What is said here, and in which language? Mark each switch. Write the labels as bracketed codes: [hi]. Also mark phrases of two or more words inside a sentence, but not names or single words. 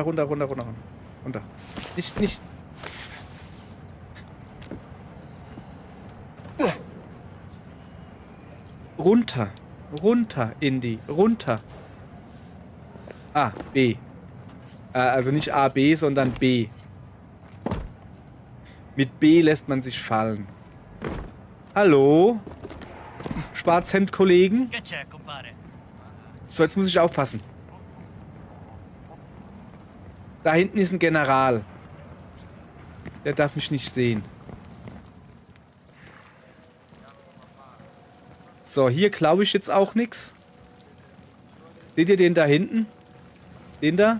[de] Runter. Nicht. Runter, Indy. Runter. A, B. Also nicht A, B, sondern B. Mit B lässt man sich fallen. Hallo? Schwarzhemd-Kollegen? [it] Che c'è, compare? [de] So, jetzt muss ich aufpassen. Da hinten ist ein General. Der darf mich nicht sehen. So, hier glaube ich jetzt auch nichts. Seht ihr den da hinten? Den da?